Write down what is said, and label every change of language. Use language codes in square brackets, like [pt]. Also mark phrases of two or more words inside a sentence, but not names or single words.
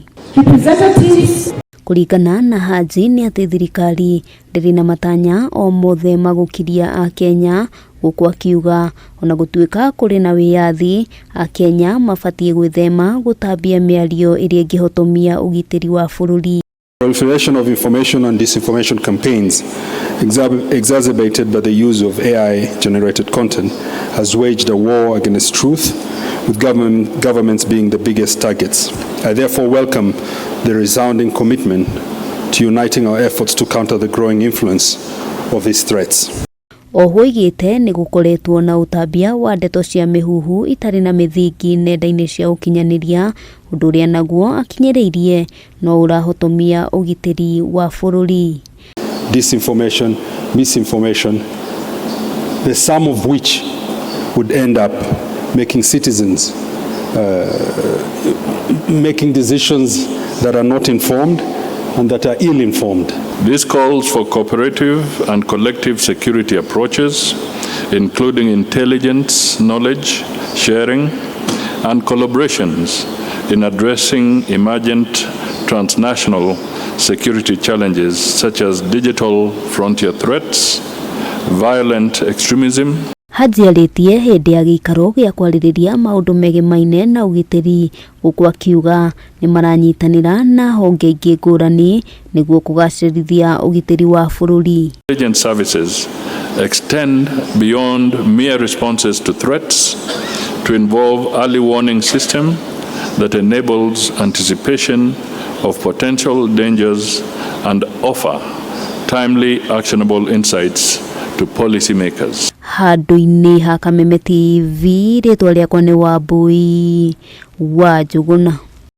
[ki] Kũringana na Haji nĩ atĩ thirikari ndĩrĩ na matanya o mothe magukiria a Kenya, gũkũ akiuga ona gũtuĩka kũrĩ na wiyathi, a Kenya mabatie gwĩthema gũtambia miario ĩrĩa ĩngĩhotomia ũgitĩri wa bũrũri. [en] Proliferation of information and disinformation campaigns, exacerbated by the use of AI-generated content, has waged a war against truth, with governments being the biggest targets. I therefore welcome the resounding commitment to uniting our efforts to counter the growing influence of these threats. [ki] Oho igĩte nĩ gũkoretwo na ũtambia wa ndeto cia mĩhuhu itarĩ na mĩthingi nenda-inĩ cia ũkinyanĩria, ũndũ ũrĩa naguo akinyĩrĩirie no ũrahotomia ũgitĩri wa bũrũri. [en] Disinformation, misinformation, the sum of which would end up making citizens making decisions that are not informed and that are ill-informed. This calls for cooperative and collective security approaches, including intelligence, knowledge sharing, and collaborations in addressing emergent transnational security challenges such as digital frontier threats, violent extremism. [ki] Haji arĩtie hĩndĩ ya gĩikaro gĩa kwarĩrĩria maũndũ megemaine na ũgitĩri, gũkũ akiuga nĩ maranyitanĩra na honge ingĩ ngũrani nĩguo kũgacĩrithia ũgitĩri wa bũrũri. [en] Intelligence services extend beyond mere responses to threats to involve early warning system that enables anticipation of potential dangers and offer timely actionable insights to policymakers. [ki] Handũ-inĩ ha Kameme TV, rĩtwa rĩakwa nĩ Wambui wa Njũgũna.